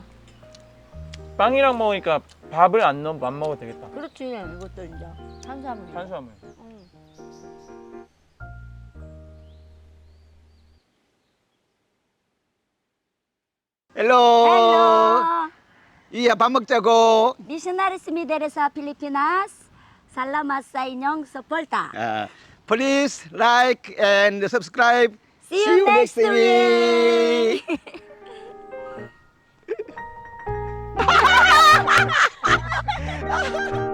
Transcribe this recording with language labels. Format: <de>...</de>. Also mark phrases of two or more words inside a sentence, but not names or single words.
<ko>빵이랑 먹으니까 밥을 안 먹어도 되겠다. 그렇지 이것도 이제 탄수화물. 탄수화물. 헬로. 헬로. 이야 밥 먹자고.</ko> <tl>Missionaries Mideresa Pilipinas. Salamat sa inyong suporta.</tl> <en>Please like and subscribe. See you next week.</en>